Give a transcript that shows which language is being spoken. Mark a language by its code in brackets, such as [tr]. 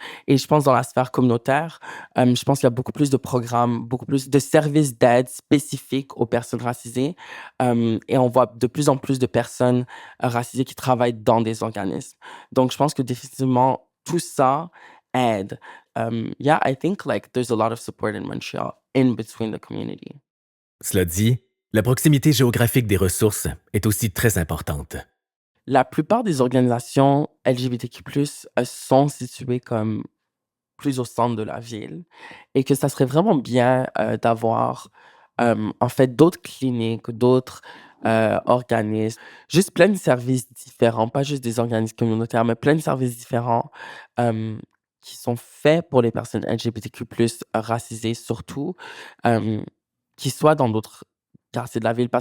[fr] Et je pense dans la sphère communautaire, je pense qu'il y a beaucoup plus de programmes, beaucoup plus de services d'aide spécifiques aux personnes racisées. Et on voit de plus en plus de personnes racisées qui travaillent dans des organismes. Donc, je pense que définitivement, tout ça aide. [en] Yeah, I think like there's a lot of support in Montreal in between the community. [fr] Cela dit, la proximité géographique des ressources est aussi très importante. La plupart des organisations LGBTQ+, sont situées comme plus au centre de la ville et que ça serait vraiment bien d'avoir en fait d'autres cliniques, d'autres organismes, juste plein de services différents, pas juste des organismes communautaires, mais plein de services différents qui sont faits pour les personnes LGBTQ+, racisées surtout, qui soient dans d'autres quartiers de la ville.